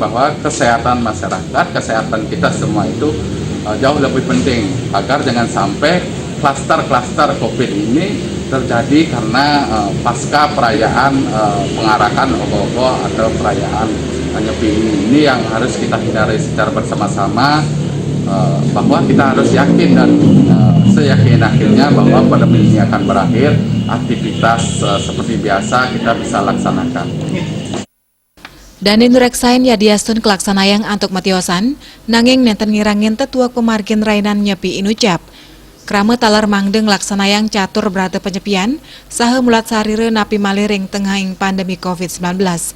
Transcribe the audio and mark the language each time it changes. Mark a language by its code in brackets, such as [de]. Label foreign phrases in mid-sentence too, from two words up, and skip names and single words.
[id] bahwa kesehatan masyarakat, kesehatan kita semua itu jauh lebih penting agar jangan sampai klaster-klaster COVID ini terjadi karena pasca perayaan pengarahan ogoh-ogoh atau perayaan nyepi ini yang harus kita hindari secara bersama-sama, bahwa kita harus yakin dan seyakin-yakinnya bahwa pandemi ini akan berakhir, aktivitas seperti biasa kita bisa laksanakan. [ban] Dani nureksain yadiastun kelaksanayang antuk matiosan, nanging nenten ngirangin tetua pemargin rainan nyepi inucap. Krame talar mangdeng laksanayang catur berata penyepian, saha mulat sarire napi maliring tengahing pandemi COVID-19.